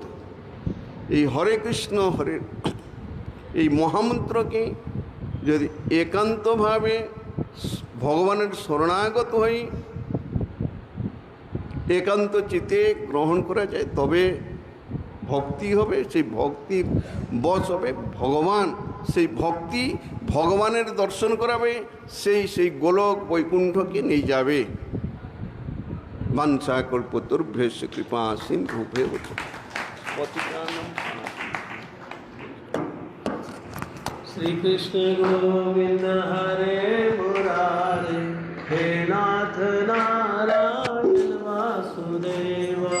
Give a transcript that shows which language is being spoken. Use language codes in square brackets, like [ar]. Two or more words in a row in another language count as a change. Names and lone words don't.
[bn] এই হরে কৃষ্ণ হরে এই মহামন্ত্রকে যদি একান্তভাবে ভগবানের শরণাগত হই, একান্ত চিত্তে গ্রহণ করা যায়, তবে ভক্তি হবে। সেই ভক্তির বশ হবে ভগবান। সেই ভক্তি ভগবানের দর্শন করাবে, সেই গোলক বৈকুণ্ঠকে নিয়ে যাবে। [sa] বাঞ্ছা কল্পতরুভ্যশ্চ কৃপা সিন্ধুভ্যেব চ পতিতানাং श्री कृष्ण गोविंद हरे मुरारे, हे नाथ नारायण वासुदेव।